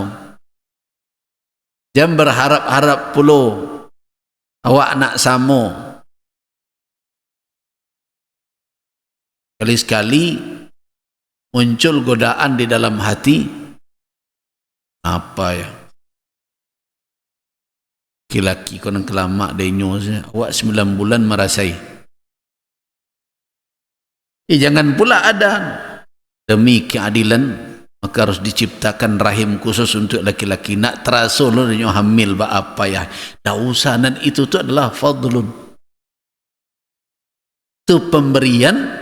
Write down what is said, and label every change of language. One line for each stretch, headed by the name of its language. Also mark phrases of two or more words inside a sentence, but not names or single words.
Indonesian: Jangan berharap-harap pula awak nak sama. Sekali-sekali muncul godaan di dalam hati, apa ya,
Minangkabau: laki-laki konon kelama denyo awak 9 bulan merasai.
Indonesian: Jangan pula ada demi keadilan maka harus diciptakan rahim khusus untuk laki-laki.
Minangkabau: Nak terasa lo denyo hamil apa ya, dah usah.
Indonesian: Dan itu tu adalah fadlun, itu pemberian.